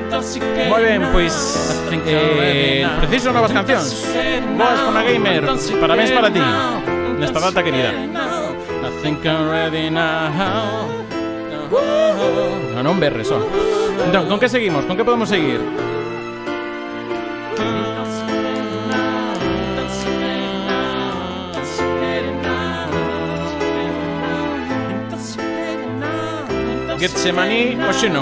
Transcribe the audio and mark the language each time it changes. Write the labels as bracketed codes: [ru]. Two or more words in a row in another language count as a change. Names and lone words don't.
[gl] Moi ben, pois preciso novas cancións. Boas Fona Gamer, parabéns para ti nesta data querida. [en] I think I'm ready now. [gl] Non berres, só. Entón, con que seguimos? Con que podemos seguir? Getsemani, oxe non.